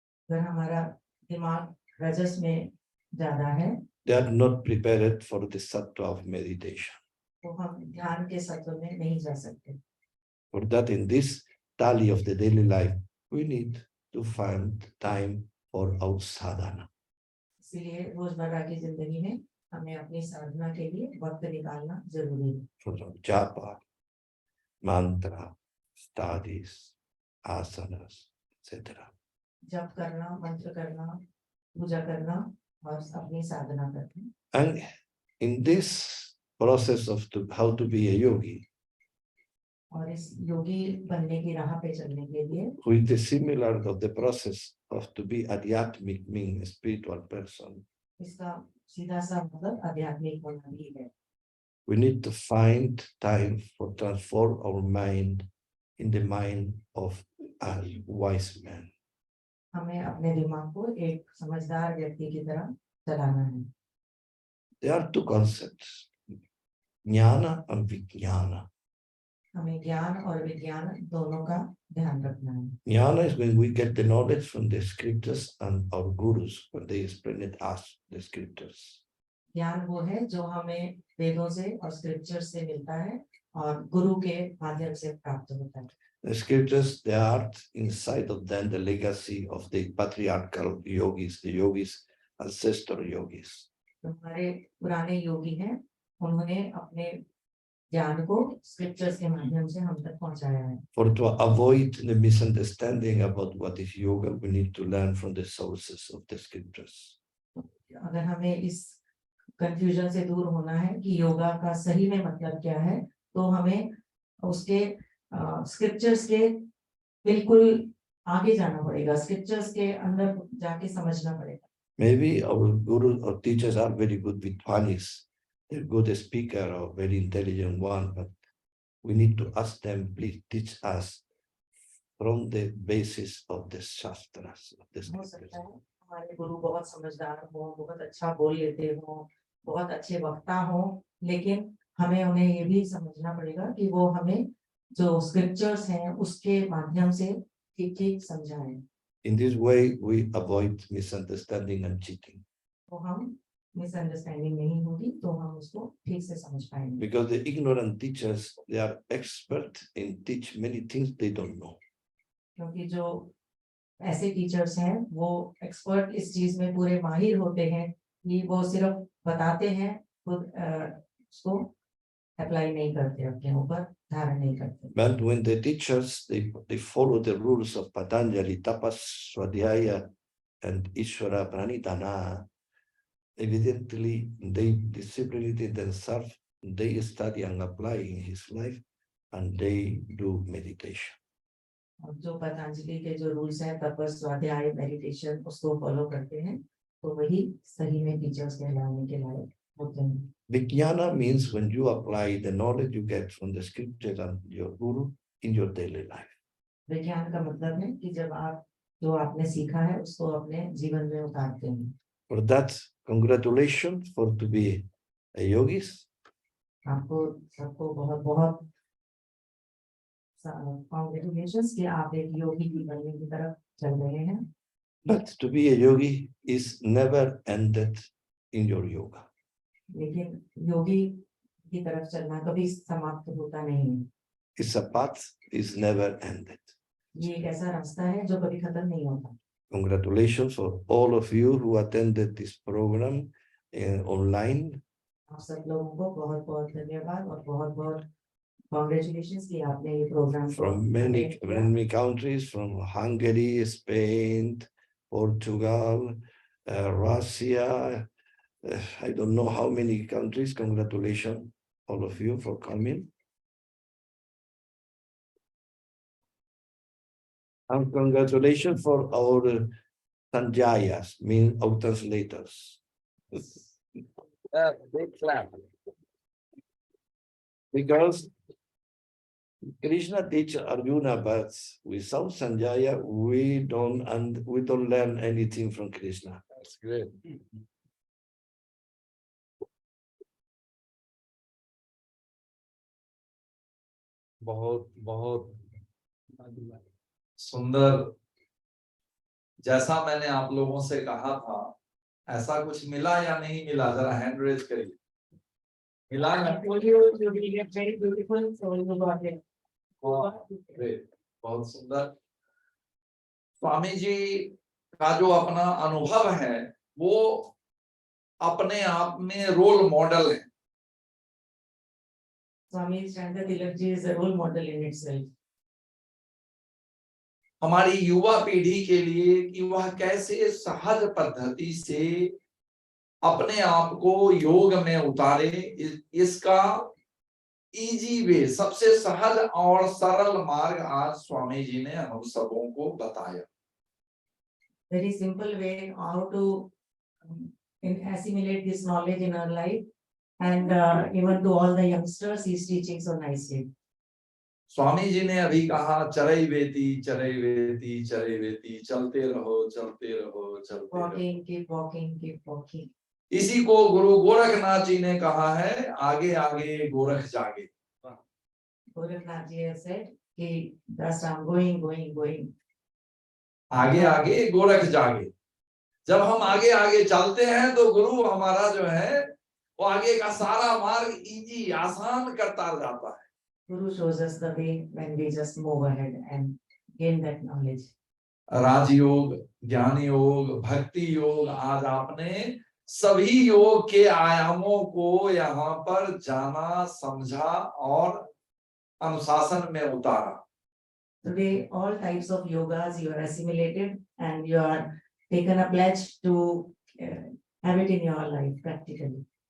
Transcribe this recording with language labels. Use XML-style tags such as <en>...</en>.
<hi>अगर हमारा दिमाग रजस में ज्यादा है,</hi> <en>they are not prepared for the sattva of meditation.</en> <hi>तो हम ध्यान के सत्व में नहीं जा सकते।</hi> <en>For that, in this tally of the daily life, we need to find time for our sadhana.</en> <hi>इसलिए रोजमर्रा की जिंदगी में हमें अपनी साधना के लिए वक्त निकालना जरूरी है।</hi> <en>For japa, mantra, studies, asanas, etc.</en> <hi>जप करना, मंत्र करना, पूजा करना और अपनी साधना करना।</hi> <en>And in this process of how to be a yogi,</en> <hi>और इस योगी बनने की राह पे चलने के लिए</hi> <en>with the similar of the process of to be adhyatmic, meaning a spiritual person,</en> <hi>इसका सीधा सा मतलब आध्यात्मिक होना भी है।</hi> <en>we need to find time for transform our mind in the mind of a wise man.</en> <hi>हमें अपने दिमाग को एक समझदार व्यक्ति की तरह चलाना है।</hi> <en>There are two concepts, jnana and vijnana.</en> <hi>हमें ज्ञान और विज्ञान दोनों का ध्यान रखना है।</hi> <en>Jnana is when we get the knowledge from the scriptures and our gurus when they explain it us, the scriptures.</en> <hi>ज्ञान वो है जो हमें वेदों से और स्क्रिप्चर से मिलता है और गुरु के माध्यम से प्राप्त होता है।</hi> <en>The scriptures, they are inside of them the legacy of the patriarchal yogis, the yogis, ancestor yogis.</en> <hi>हमारे पुराने योगी हैं, उन्होंने अपने ज्ञान को स्क्रिप्चर्स के माध्यम से हम तक पहुंचाया है।</hi> <en>For to avoid the misunderstanding about what is yoga, we need to learn from the sources of the scriptures.</en> <hi>अगर हमें इस कंफ्यूजन से दूर होना है कि योगा का सही में मतलब क्या है, तो हमें उसके स्क्रिप्चर्स के बिल्कुल आगे जाना पड़ेगा, स्क्रिप्चर्स के अंदर जाके समझना पड़ेगा।</hi> <en>Maybe our guru or teachers are very good with Vidvanis, they're good speaker or very intelligent one, but we need to ask them, please teach us from the basis of the shastras, of the</en> <hi>हो</hi> <en>scriptures.</en> <hi>सकता है हमारे गुरु बहुत समझदार हो, बहुत अच्छा बोल लेते हो, बहुत अच्छे वक्ता हो, लेकिन हमें उन्हें ये भी समझना पड़ेगा कि वो हमें जो स्क्रिप्चर्स हैं उसके माध्यम से ठीक-ठीक समझाएं।</hi> <en>In this way, we avoid misunderstanding and cheating.</en> <hi>तो हम मिसअंडरस्टैंडिंग नहीं होगी, तो हम उसको ठीक से समझ पाएंगे।</hi> <en>Because the ignorant teachers, they are expert in teach many things they don't know.</en> <hi>क्योंकि जो ऐसे टीचर्स हैं, वो एक्सपर्ट इस चीज में पूरे माहिर होते हैं कि वो सिर्फ बताते हैं, खुद उसको अप्लाई नहीं करते, अपने ऊपर धारण नहीं करते।</hi> <en>But when the teachers, they follow the rules of Patanjali, Tapas, Swadhyaya, and Ishvara Pranidhana, evidently they discipline themselves, they study and apply in his life, and they do meditation.</en> <hi>और जो पतंजलि के जो रूल्स हैं, तपस, स्वाध्याय, meditation, उसको follow करते हैं, तो वही सही में टीचर्स कहलाने के लायक होते हैं।</hi> <en>Vijnana means when you apply the knowledge you get from the scriptures and your guru in your daily life.</en> <hi>विज्ञान का मतलब है कि जब आप जो आपने सीखा है उसको अपने जीवन में उतारते हैं।</hi> <en>For that, congratulations for to be a yogis.</en> <hi>आपको सबको बहुत बहुत congratulations कि आप एक योगी की बनने की तरफ चल रहे हैं।</hi> <en>But to be a yogi is never ended in your yoga.</en> <hi>लेकिन योगी की तरफ चलना कभी समाप्त होता नहीं है।</hi> <en>It's a path is never ended.</en> <hi>ये एक ऐसा रास्ता है जो कभी खत्म नहीं होता।</hi> <en>Congratulations for all of you who attended this program online.</en> <hi>आप सब लोगों को बहुत बहुत धन्यवाद और बहुत बहुत congratulations कि आपने ये programme</hi> <en>from many countries, from Hungary, Spain, Portugal, Russia. I don't know how many countries. Congratulations, all of you, for coming. And congratulations for our Sanjayas, mean our translators. Big clap. Because Krishna teaches Arjuna, but without Sanjaya, we don't learn anything from Krishna. That's great.</en> <hi>बहुत बहुत सुंदर। जैसा मैंने आप लोगों से कहा था, ऐसा कुछ मिला या नहीं मिला, जरा हैंड रेज करिए। मिला है?</hi> <en>You will get very beautiful, so you got it. Great.</en> <hi>बहुत सुंदर। स्वामी जी का जो अपना अनुभव है वो अपने आप में रोल मॉडल है।</hi> <en>Swami Chandra Tilak ji is a role model in itself.</en> <hi>हमारी युवा पीढ़ी के लिए कि वह कैसे सहज पद्धति से अपने आप को योग में उतारे, इसका इजी वे, सबसे सहज और सरल मार्ग आज स्वामी जी ने हम सबों को बताया।</hi> <en>Very simple way how to assimilate this knowledge in our life, and even to all the youngsters he is teaching so nicely.</en> <hi>Swami ji ने अभी कहा</hi> <sa>चरई वेती चरई वेती चरई वेती,</sa> <hi>चलते रहो चलते रहो चलते रहो।</hi> <en>Walking, keep walking, keep walking.</en> <hi>इसी को गुरु गोरखनाथ जी ने कहा है आगे आगे गोरख जागे।</hi> <en>Gorakhnath ji has said, "He thus I'm going."</en> <hi>आगे आगे गोरख जागे। जब हम आगे आगे चलते हैं तो गुरु हमारा जो है वो आगे का सारा मार्ग इजी आसान करता जाता है।</hi> <en>Guru shows us the way when we just move ahead and gain that knowledge.</en> <hi>राजयोग, ज्ञान योग, भक्ति योग, आज आपने सभी योग के आयामों को यहाँ पर जाना, समझा और अनुशासन में उतारा।</hi> <en>Today, all types of yogas you are assimilated and you are taken a pledge to have it in your life practically.</en>